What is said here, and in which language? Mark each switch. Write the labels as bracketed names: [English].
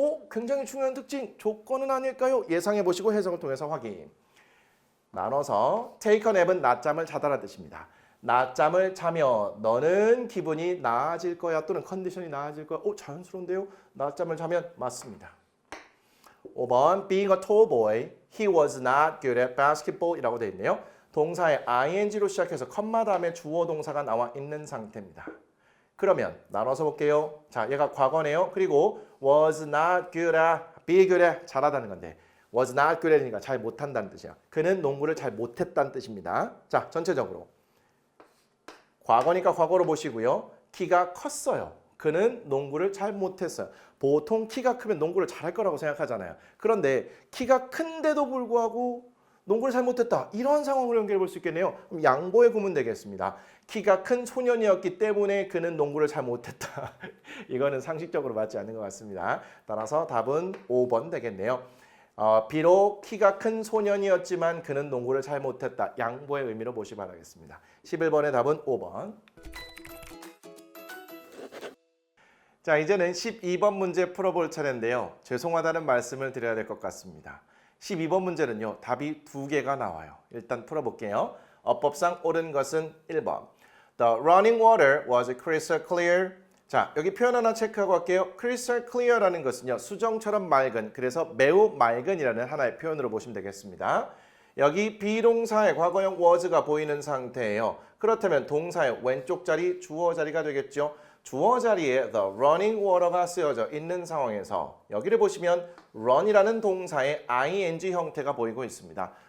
[Korean] 굉장히 중요한 특징. 조건은 아닐까요? 예상해 보시고 해석을 통해서 확인. 나눠서 [English] take a nap [Korean] 은 낮잠을 자다라는 뜻입니다. 낮잠을 자면 너는 기분이 나아질 거야 또는 컨디션이 나아질 거야. 자연스러운데요? 낮잠을 자면 맞습니다. [English] 5번 Being a tall boy, he was not good at basketball [Korean] 이라고 되어 있네요. 동사의 ing로 시작해서 컴마 다음에 주어 동사가 나와 있는 상태입니다. 그러면 나눠서 볼게요. 자, 얘가 과거네요. 그리고 [English] was not good at, be good at [Korean] 잘하다는 건데 was not good at이니까 잘 못한다는 뜻이야. 그는 농구를 잘 못했다는 뜻입니다. 자, 전체적으로 과거니까 과거로 보시고요. 키가 컸어요. 그는 농구를 잘 못했어요. 보통 키가 크면 농구를 잘할 거라고 생각하잖아요. 그런데 키가 큰데도 불구하고 농구를 잘 못했다. 이런 상황으로 연결해 볼 수 있겠네요. 그럼 양보의 구문 되겠습니다. 키가 큰 소년이었기 때문에 그는 농구를 잘 못했다. 이거는 상식적으로 맞지 않는 것 같습니다. 따라서 답은 5번 되겠네요. 비록 키가 큰 소년이었지만 그는 농구를 잘 못했다. 양보의 의미로 보시 바라겠습니다. 11번의 답은 5번. 자, 이제는 12번 문제 풀어볼 차례인데요. 죄송하다는 말씀을 드려야 될 것 같습니다. 12번 문제는요. 답이 두 개가 나와요. 일단 풀어볼게요. 어법상 옳은 것은 1번. [English] The running water was crystal clear. [Korean] 자, 여기 표현 하나 체크하고 갈게요. crystal clear라는 것은요. 수정처럼 맑은, 그래서 매우 맑은이라는 하나의 표현으로 보시면 되겠습니다. 여기 비동사의 과거형 was가 보이는 상태예요. 그렇다면 동사의 왼쪽 자리, 주어 자리가 되겠죠. 주어 자리에 [English] the running water [Korean] 가 쓰여져 있는 상황에서 여기를 보시면 run이라는 동사의 ing 형태가 보이고 있습니다.